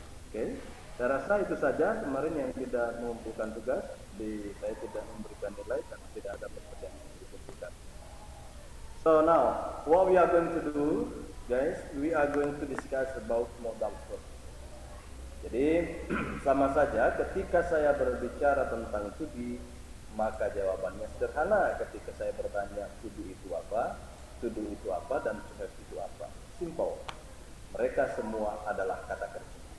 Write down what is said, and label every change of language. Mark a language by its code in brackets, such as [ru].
[id] Oke, saya rasa itu saja kemarin yang tidak mengumpulkan tugas. Saya tidak memberikan nilai karena tidak ada pekerjaan yang dikumpulkan. [en] So now, what we are going to do, guys, we are going to discuss about modal verb. [id] Jadi sama saja ketika saya berbicara tentang to be, maka jawabannya sederhana. Ketika saya bertanya to be itu apa, to do itu apa, dan to have itu apa. Simple. Mereka semua adalah kata kerja.